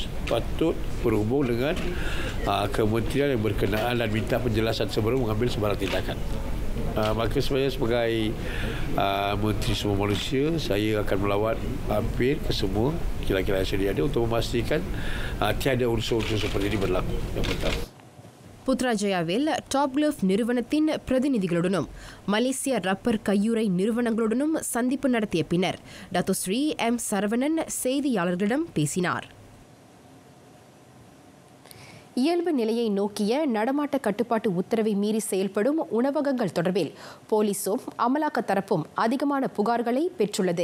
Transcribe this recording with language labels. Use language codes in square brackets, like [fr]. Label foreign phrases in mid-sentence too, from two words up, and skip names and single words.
[ms] Patut berhubung dengan kementerian yang berkenaan dan minta penjelasan sebelum mengambil sebarang tindakan. Maka saya sebagai Menteri Semua Manusia, saya akan melawat hampir ke semua kilang-kilang yang sedia ada untuk memastikan tiada unsur-unsur seperti ini berlaku. Yang pertama. [ta] புத்ராஜயாவில் டாப்கிளப் நிறுவனத்தின் பிரதிநிதிகளுடனும் மலேசிய ரப்பர் கையுறை நிறுவனங்களுடனும் சந்திப்பு நடத்திய பின்னர் டத்துஸ்ரீ M. சரவணன் செய்தியாளர்களிடம் பேசினார். இயல்பு நிலையை நோக்கிய நடமாட்ட கட்டுப்பாட்டு உத்தரவை மீறி செயல்படும் உணவகங்கள் தொடர்பில் போலீசும் அமலாக்க தரப்பும் அதிகமான புகார்களை பெற்றுள்ளது.